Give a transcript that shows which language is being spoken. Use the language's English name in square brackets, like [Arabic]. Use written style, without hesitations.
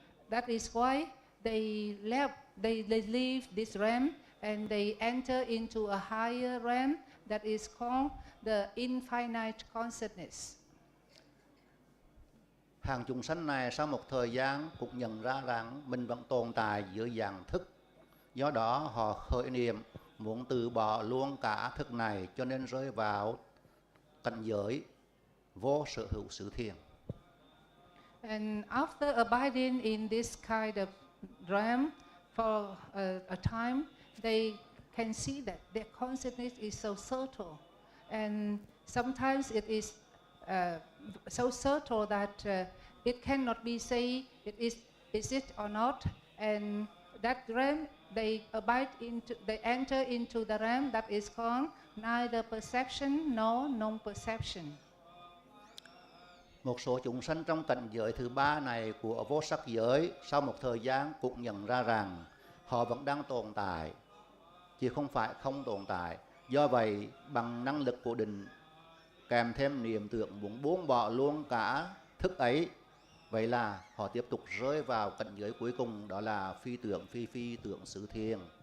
[English] That is why they leave this realm and they enter into a higher realm that is called the infinite consciousness. [Vietnamese] Hàng chúng sanh này sau một thời gian cũng nhận ra rằng mình vẫn tồn tại giữa dạng thức. Do đó họ khởi niệm muốn từ bỏ luôn cả thức này, cho nên rơi vào cảnh giới vô sở hữu xứ thiền. [English] And after abiding in this kind of realm for a time, they can see that their consciousness is so subtle, and sometimes it is so subtle that it cannot be say is it or not. And that realm they enter into the realm that is called neither perception nor non-perception. [Vietnamese] Một số chúng sanh trong cảnh giới thứ ba này của vô sắc giới sau một thời gian cũng nhận ra rằng họ vẫn đang tồn tại, chứ không phải không tồn tại. Do vậy bằng năng lực của định kèm thêm niệm tưởng muốn buông bỏ luôn cả thức ấy, vậy là họ tiếp tục rơi vào cảnh giới cuối cùng, đó là phi tưởng xứ thiền.